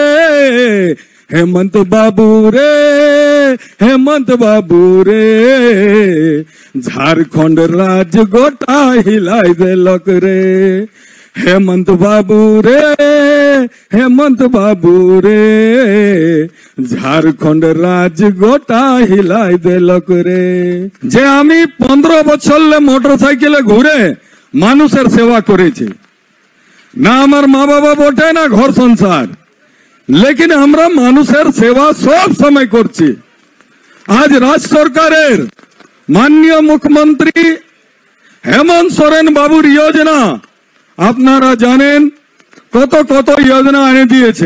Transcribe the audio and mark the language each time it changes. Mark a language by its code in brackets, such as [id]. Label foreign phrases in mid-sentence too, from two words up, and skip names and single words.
[sck] हेमंत बाबू रे झारखंड राज गोटा हिलाई देलक रे। हेमंत बाबू रे झारखंड राज गोटा हिलाई देलक रे। [bn] যে আমি 15 বছর মোটরসাইকেলে ঘুরে মানুষের সেবা করেছি না, আমার মা বাবা বটে না ঘর সংসার, लेकिन আমরা মানুষের সেবা সব সময় করছি। আজ রাজ্য সরকারের মাননীয় মুখ্যমন্ত্রী হেমন্ত সোরেন বাবুর যোজনা আপনারা জানেন কত কত যোজনা এনে দিয়েছে।